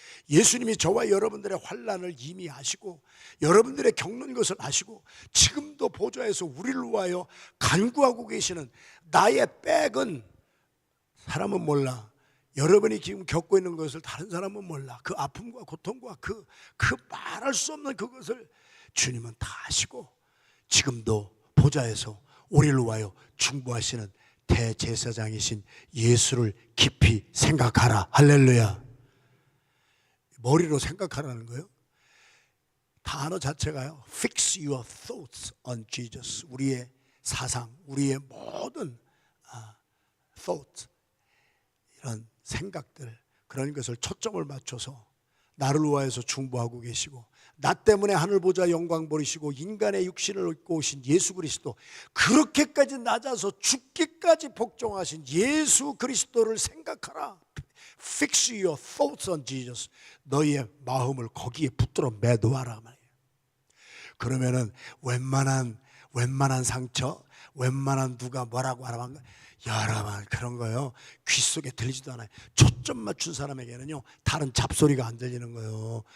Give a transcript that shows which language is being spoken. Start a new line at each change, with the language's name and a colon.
Korean: 예수님이 저와 여러분들의 환난을 이미 아시고 여러분들의 겪는 것을 아시고 지금도 보좌에서 우리를 위하여 간구하고 계시는, 나의 백은 사람은 몰라, 여러분이 지금 겪고 있는 것을 다른 사람은 몰라, 그 아픔과 고통과 그 말할 수 없는 그것을 주님은 다 아시고 지금도 보좌에서 우리를 위하여 중보하시는 대제사장이신 예수를 깊이 생각하라. 할렐루야. 머리로 생각하라는 거예요.
English: 단어 자체가요, Fix your thoughts on Jesus.
Korean: 우리의 사상, 우리의 모든 thought, 이런 생각들, 그런 것을 초점을 맞춰서 나를 위하여서 중보하고 계시고, 나 때문에 하늘 보좌 영광 버리시고 인간의 육신을 입고 오신 예수 그리스도, 그렇게까지 낮아서 죽기까지 복종하신 예수 그리스도를 생각하라.
English: Fix your thoughts on Jesus.
Korean: 너희의 마음을 거기에 붙들어 매도하라 말이에요. 그러면은 웬만한 상처, 웬만한 누가 뭐라고 하라면 여러분 그런 거요 귀 속에 들리지도 않아요. 초점 맞춘 사람에게는요 다른 잡소리가 안 들리는 거예요.